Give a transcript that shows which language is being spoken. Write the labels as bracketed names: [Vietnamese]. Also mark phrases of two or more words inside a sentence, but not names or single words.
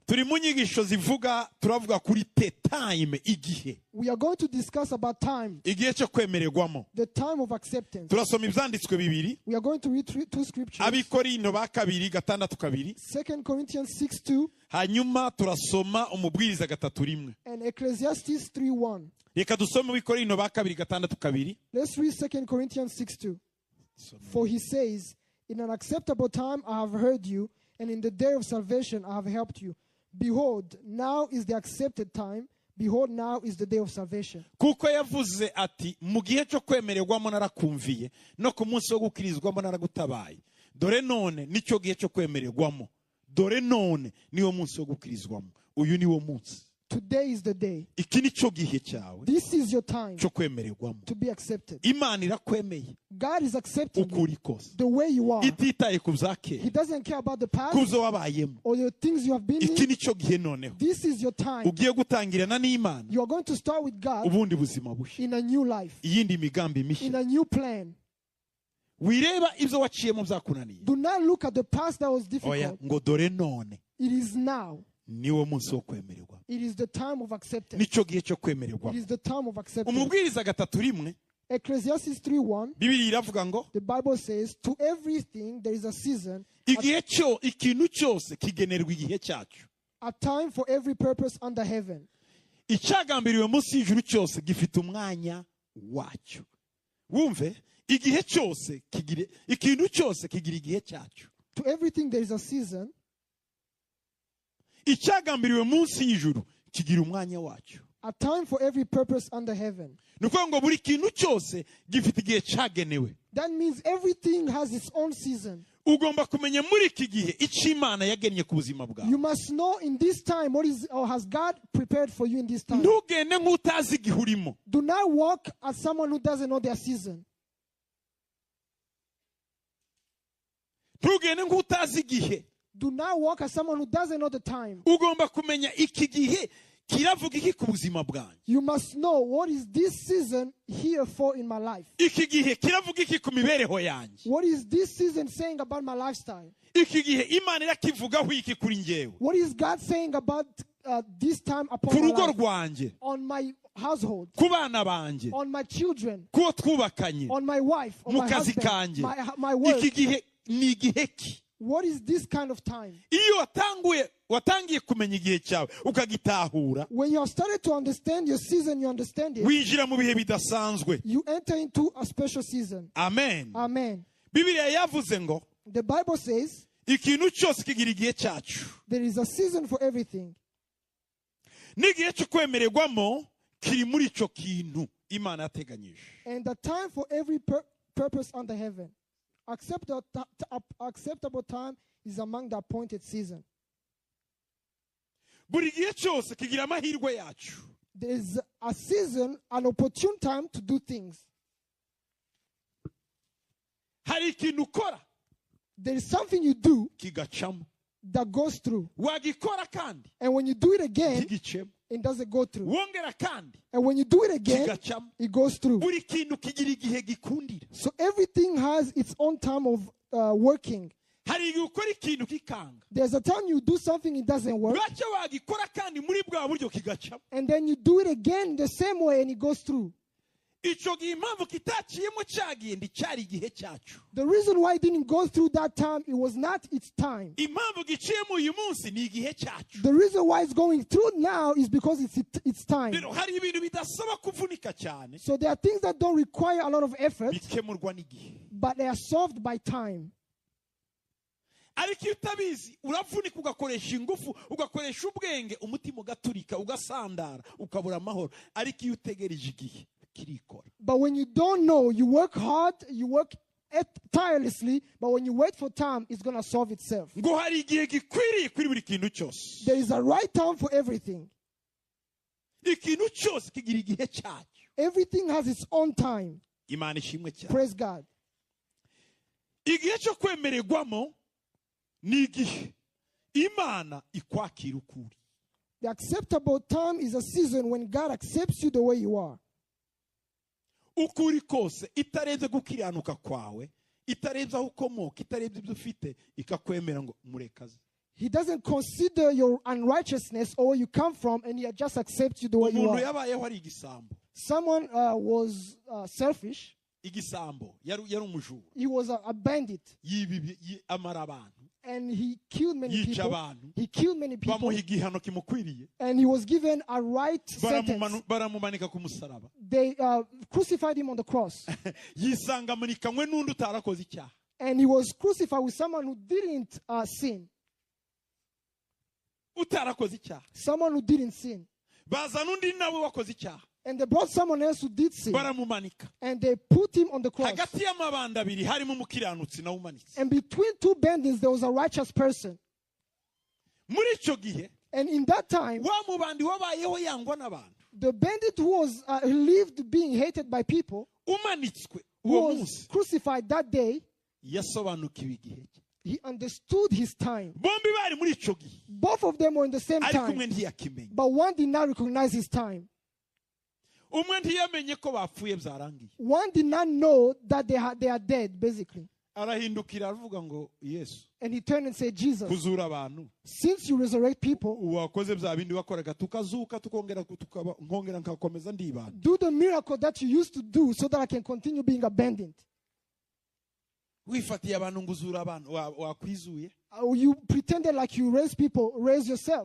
[Kinyarwanda] turi mu nyigisho zivuga turavuga kuri time igihe. [English] We are going to discuss about time. [Kinyarwanda] Igihe cyo kwemererwamo. [English] The time of acceptance. [Kinyarwanda] Turasoma ibyanditswe bibiri. [English] We are going to read two scriptures. [Kinyarwanda] Abikorinto ba kabiri gatandatu kabiri. [English] 2 Corinthians 6:2. [Kinyarwanda] Hanyuma turasoma umubwiriza gatatu rimwe. [English] And Ecclesiastes 3:1. [Kinyarwanda] Reka dusome Abikorinto ba kabiri gatandatu kabiri. [English] Let's read 2 Corinthians 6:2. For he says, in an acceptable time I have heard you, and in the day of salvation I have helped you. Behold, now is the accepted time. Behold, now is the day of salvation. [Kinyarwanda] Kuko yavuze ati mu gihe cyo kwemererwamo narakumviye no ku munsi wo gukirizwamo naragutabaye. Dore none nicyo gihe cyo kwemererwamo. Dore none niwo munsi wo gukirizwamo. Uyu niwo munsi. [English] Today is the day. [Kinyarwanda] Iki nicyo gihe cyawe. [English] This is your time [Kinyarwanda] cyo kwemererwamo. [English] to be accepted. [Kinyarwanda] Imana irakwemeye. [English] God is accepting [Kinyarwanda] ukuri kose. [English] the way you are. [Kinyarwanda] Ititaye ku byakera. [English] He doesn't care about the past [Kinyarwanda] kuzo wabayemo. [English] or the things you have been [Kinyarwanda] Iki [English] in. [Kinyarwanda] nicyo gihe noneho. [English] This is your time. [Kinyarwanda] Ugiye gutangirana n'Imana. [English] You are going to start with God [Kinyarwanda] Ubundi buzima bushya. [English] in a new life, [Kinyarwanda] Iyindi migambi [English] in [Kinyarwanda] mishya. [English] a new plan. [Kinyarwanda] Wireba ibyo waciyemo byakunaniye. [English] Do not look at the past that was [Kinyarwanda] Oya [English] difficult. [Kinyarwanda] ngo dore none. [English] It is now. [Kinyarwanda] Niwo munsi wo kwemererwa. [English] It is the time of acceptance. [Kinyarwanda] Nicyo gihe cyo kwemererwa. [English] It is the time of acceptance. [Kinyarwanda] Umubwiriza gatatu rimwe. [English] Ecclesiastes 3:1. [Kinyarwanda] Bibiri iravuga ngo [English] The Bible says, to everything there is a season, [Kinyarwanda] igihe cyo ikintu cyose kigenerwa igihe cyacu. [English] a time for every purpose under heaven. [Kinyarwanda] Icyagambiriwe munsi y'ijuru cyose gifite umwanya wacyo. Wumve igihe cyose kigire ikintu cyose kigira igihe cyacu. [English] To everything there is a season. [Kinyarwanda] Icyagambiriwe munsi y'ijuru kigira umwanya wacyo. [English] A time for every purpose under heaven. [Kinyarwanda] Nuko ngo buri kintu cyose gifite igihe cyagenewe. [English] That means everything has its own season. [Kinyarwanda] Ugomba kumenya muri iki gihe icyo Imana yagennye ku buzima bwawe. [English] You must know in this time what is or has God prepared for you in this time. [Kinyarwanda] Ntugende nk'utazi igihe urimo. [English] Do not walk as someone who doesn't know their season. [Kinyarwanda] Ntugende nk'utazi igihe. [English] Do not walk as someone who doesn't know the time. [Kinyarwanda] Ugomba kumenya iki gihe kiravuga iki ku buzima bwanjye. [English] You must know what is this season here for in my life. [Kinyarwanda] Iki gihe kiravuga iki ku mibereho yanjye. [English] What is this season saying about my lifestyle? [Kinyarwanda] Iki gihe Imana irakivugaho iki kuri njyewe. [English] What is God saying about this time [Kinyarwanda] Ku [English] upon my [Kinyarwanda] rugo [English] life? [Kinyarwanda] rwanjye. [English] On my household, [Kinyarwanda] Ku bana banjye. [English] on my children, [Kinyarwanda] Kuwo twubakanye. [English] on my wife, on [Kinyarwanda] Mu [English] my [Kinyarwanda] kazi [English] husband, [Kinyarwanda] kanjye. [English] my work. [Kinyarwanda] Iki gihe ni igihe ki. [English] What is this kind of time? [Kinyarwanda] Iyo watangiye kumenya igihe cyawe ukagitahura. [English] When you have started to understand your season, you understand it. [Kinyarwanda] Winjira mu bihe bidasanzwe. [English] You enter into a special season. Amen. Amen. [Kinyarwanda] Bibiliya yavuze ngo [English] The Bible says [Kinyarwanda] ikintu cyose kigira igihe cyacu. [English] there is a season for everything. [Kinyarwanda] N'igihe cyo kwemererwamo kiri muri icyo kintu Imana yateganyije. [English] And the time for every purpose under heaven. Acceptable time is among the appointed season. [Kinyarwanda] Buri gihe cyose kigira amahirwe yacu. [English] There is a season, an opportune time to do things. [Kinyarwanda] Hari ikintu ukora [English] There is something you do [Kinyarwanda] kigacamo. [English] that goes through. [Kinyarwanda] Wagikora kandi [English] And when you do it again, [Kinyarwanda] kigicemo. [English] it doesn't go through. [Kinyarwanda] Wongera kandi [English] And when you do it again, [Kinyarwanda] kigacamo. [English] it goes through. [Kinyarwanda] Buri kintu kigira igihe gikundira. [English] So everything has its own time of working. [Kinyarwanda] Hari igihe ukora ikintu kikanga. [English] There's a time you do something, it doesn't work. [Kinyarwanda] Bwacyo wagikora kandi muri bwa buryo kigacamo. [English] And then you do it again the same way and it goes through. [Kinyarwanda] Icyo gihe impamvu kitaciyemo cyagiye nticyari igihe cyacu. [English] The reason why it didn't go through that time, it was not its time. [Kinyarwanda] Impamvu giciyemo uyu munsi ni igihe cyacu. [English] The reason why it's going through now is because it's time. [Kinyarwanda] Rero hari ibintu bidasaba kuvunika cyane. [English] So there are things that don't require a lot of effort, [Kinyarwanda] Bikemurwa n'igihe. [English] but they are solved by time. [Kinyarwanda] Ariko iyo utabizi uravunika ugakoresha ingufu ugakoresha ubwenge umutima ugaturika ugasandara ukabura amahoro. Ariko iyo utegereje igihe kirikora. [English] But when you don't know, you work hard, you work tirelessly, but when you wait for time, it's going to solve itself. [Kinyarwanda] Ngo hari igihe gikwiriye kuri buri kintu cyose. [English] There is a right time for everything. [Kinyarwanda] Ikintu cyose kigira igihe cyacyo. [English] Everything has its own time. [Kinyarwanda] Imana ishimwe cyane. [English] Praise God. [Kinyarwanda] Igihe cyo kwemererwamo ni igihe Imana ikwakira ukuri. [English] The acceptable time is a season when God accepts you the way you are. [Kinyarwanda] Ukuri kose itarenze gukiranuka kwawe, itarenze aho ukomoka, itarenze ibyo ufite, ikakwemera ngo murekaze. [English] He doesn't consider your unrighteousness or where you come from, and he just accepts you the way you [Kinyarwanda] umuntu [English] are. [Kinyarwanda] yabayeho ari igisambo. [English] Someone was selfish. [Kinyarwanda] Igisambo yari umujura. [English] He was a bandit. [Kinyarwanda] Amara abantu. [English] And he killed many [Kinyarwanda] Yica [English] people. [Kinyarwanda] abantu. [English] He killed many people. [Kinyarwanda] Bamuha igihano kimukwiriye. [English] And he was given a right sentence. [Kinyarwanda] Baramumanika ku musaraba. [English] They crucified him on the cross. [Kinyarwanda] Yisanga amanikanywe n'undi utarakoze icyaha. [English] And he was crucified with someone who didn't sin. [Kinyarwanda] Utarakoze icyaha. [English] Someone who didn't sin. [Kinyarwanda] Bazana undi nawe wakoze icyaha. [English] And they brought someone else who did sin. [Kinyarwanda] Baramumanika. [English] And they put him on the cross. [Kinyarwanda] Hagati y'amabanda abiri harimo umukiranutsi nawe umanitse. [English] And between two bandits there was a righteous person. [Kinyarwanda] Muri icyo gihe, [English] And in that time, [Kinyarwanda] wa mubandi wabayeho yangwa n'abantu. [English] the bandit who was lived being hated by people, [Kinyarwanda] Umanitswe [English] who [Kinyarwanda] uwo [English] was [Kinyarwanda] munsi [English] crucified that day, [Kinyarwanda] yasobanukiwe igihe cye. [English] he understood his time. [Kinyarwanda] Bombi bari muri icyo gihe. [English] Both of them were in the same [Kinyarwanda] Ariko umwe [English] time. [Kinyarwanda] ntiyakimenya. [English] But one did not recognize his time. [Kinyarwanda] Umwe ntiyamenye ko bapfuye byarangiye. [English] One did not know that they are dead, basically. [Kinyarwanda] Arahindukira aravuga ngo Yesu, [English] And he turned and said, Jesus, [Kinyarwanda] kuzura abantu. [English] since you resurrect people, [Kinyarwanda] Wakoze bya bindi wakoraga tukazuka tukongera nkongera nkakomeza ndibana. [English] do the miracle that you used to do so that I can continue being abandoned. [Kinyarwanda] Wifatiye abantu nguzura abantu wakwizuye. [English] You pretended like you raise people, raise yourself.